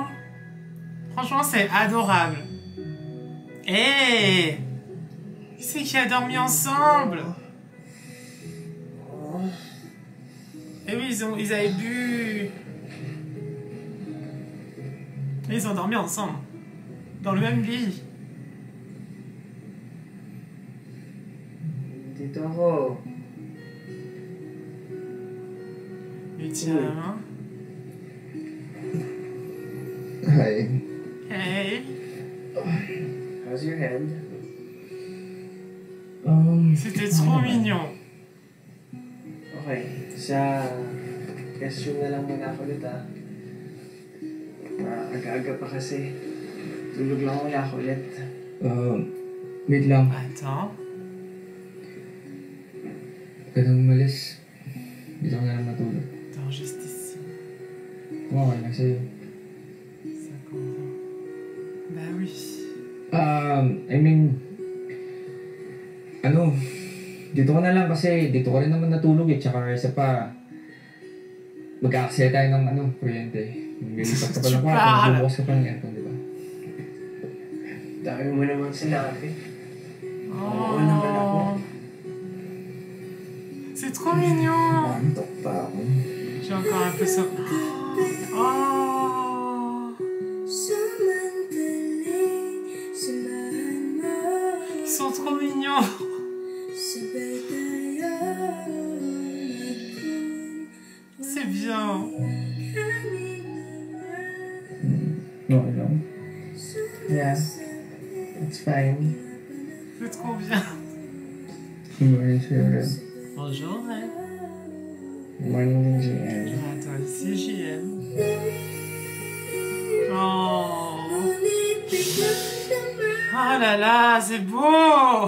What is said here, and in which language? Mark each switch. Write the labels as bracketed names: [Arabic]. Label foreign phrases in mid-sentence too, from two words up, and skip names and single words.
[French] Franchement, c'est adorable. Hé, c'est qui a dormi ensemble. Et oui, ils avaient bu. Et ils ont dormi ensemble. Dans le même lit. [Filipino] Dito ako. [French] Il tient la main. [English] Hi. Hey. How's your head? [French] C'était trop mignon. [Filipino] Okay, sa question na lang muna ako ulit ah. Aga-aga pa kasi. Tulog lang wala ako ulit. Wait lang. [French] Attends. [Filipino] Huwag ka nang umalis. Dito ka na lang matulog. [French] Attends, juste ici. [Filipino] Okay na sa'yo. [French] 50 ans. Bah oui. [English] I mean, [Filipino] dito ka na lang kasi dito ka rin naman natulog eh. Tsaka isa pa, mag-aaksaya tayo ng kuryente. Maglilipat ka pa ng kwarto, magbubukas ka pa ng aircon, di ba? Dami mo naman sinabi. Oh, naman ako. [French] C'est trop mignon. [Filipino] Antok pa ako. [French] J'ai encore un peu ça. Oh. Ils sont trop mignons. C'est bien. [English] No. Yeah, it's fine. [French] C'est trop bien. [English] Morning, Sharon. [French] Bonjour, Red. [English] Morning, JM. [French] Ah, toi aussi, JM. Oh. Oh là là, c'est beau.